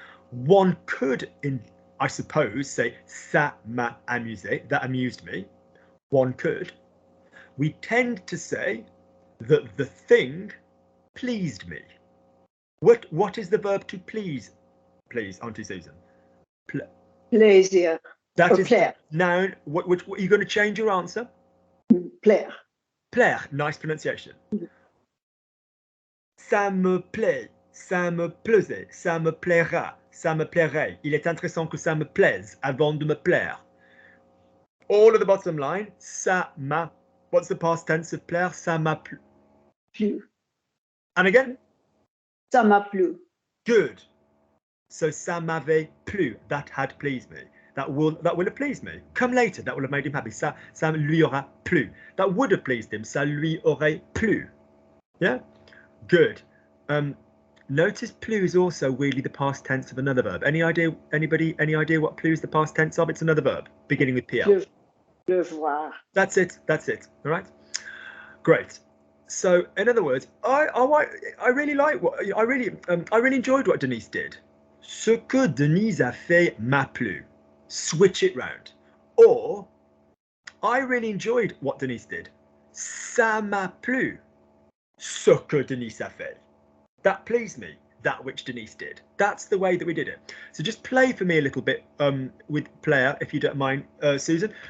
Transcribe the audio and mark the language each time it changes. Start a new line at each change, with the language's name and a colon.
English: One could, I suppose, say
French: ça m'a amusé.
English: That amused me. One could. We tend to say that the thing pleased me. What is the verb to please, please, Auntie Susan?
French: Plaisir.
English: That is
French: plaire.
English: noun. What are you going to change your answer?
French: Plaire.
English: Plaire. Nice pronunciation.
French: Ça me plaît, ça me plaisait, ça me plaira, ça me plairait. Il est intéressant que ça me plaise avant de me plaire.
English: All of the bottom line,
French: ça m'a.
English: What's the past tense of plaire?
French: Ça m'a plu.
English: And again?
French: Ça m'a plu.
English: Good. So
French: ça m'avait plu.
English: That had pleased me. That will have pleased me. Come later, that will have made him happy.
French: Ça lui aura plu.
English: That would have pleased him.
French: Ça lui aurait plu. Yeah? Good.
English: Notice plu is also really the past tense of another verb. Anybody, any idea what plu is the past tense of? It's another verb beginning with pl.
French: Le voir.
English: That's it. All right. Great. So, in other words, I really like what I really enjoyed what Denise did.
French: Ce que Denise a fait m'a plu.
English: Switch it round. Or, I really enjoyed what Denise did.
French: Ça m'a plu. Ce que Denise a fait.
English: That pleased me. That which Denise did. That's the way that we did it. So just play for me a little bit with player, if you don't mind, Susan.